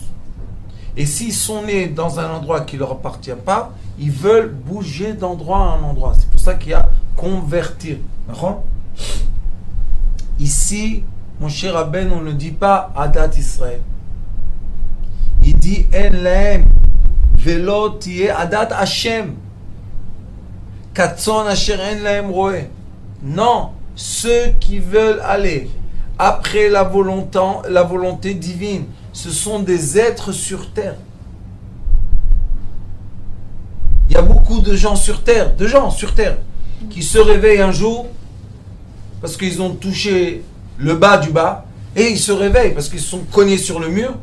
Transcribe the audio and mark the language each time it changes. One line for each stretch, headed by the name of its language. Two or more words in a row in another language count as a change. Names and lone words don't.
French: Et s'ils sont nés dans un endroit qui ne leur appartient pas, ils veulent bouger d'endroit à un endroit. C'est pour ça qu'il y a convertir. Ici, mon cher Rabbeinu, on ne dit pas
Hebrew: עדת ישראל.
French: Il dit
Hebrew: אין להם ולא תהיה עדת השם. כצאן אשר אין להם רועה.
French: Non, ceux qui veulent aller après la volonté divine, ce sont des êtres sur terre. Il y a beaucoup de gens sur terre, qui se réveillent un jour parce qu'ils ont touché le bas du bas et ils se réveillent parce qu'ils sont cognés sur le mur.